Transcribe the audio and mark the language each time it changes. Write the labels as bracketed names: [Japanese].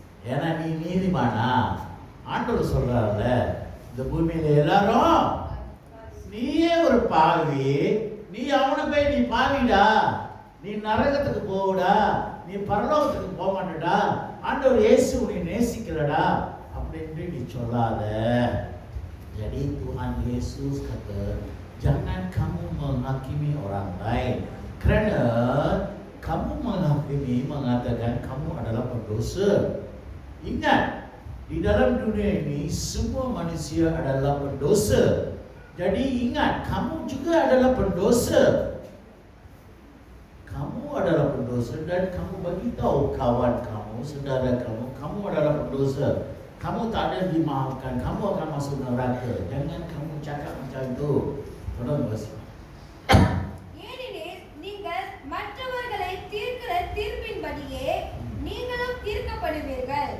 [Tamil] ஏன்னா நீ நீதிமானா? ஆண்டவர் சொல்றாருல, இந்த பூமியில எல்லாரும் நீயே ஒரு பாவி, நீ அவனை போய் நீ பாவிடா, நீ நரகத்துக்கு போகடா, நீ பரலோகத்துக்கு போக மாட்டடா, ஆண்டவர் இயேசு உன்னை நேசிக்கிறடா அப்படின்ட்டு நீ சொல்லாத. [Malay] Jadi Tuhan Yesus kata, jangan kamu menghakimi orang lain, kerana kamu menghakimi mengatakan kamu adalah pendosa. Ingat, di dalam dunia ini semua manusia adalah pendosa. Jadi ingat, kamu juga adalah pendosa. Kamu adalah pendosa dan kamu bagi tahu kawan kamu, saudara kamu, kamu adalah pendosa. Kamu tak ada dimaafkan, kamu akan masuk neraka. Jangan kamu cakap macam itu. Tolong bersih. [Tamil] ஏனெனில் நீங்கள் மற்றவர்களை தீர்க்கிற தீர்ப்பின்படியே நீங்களும் தீர்க்கப்படுவீர்கள்.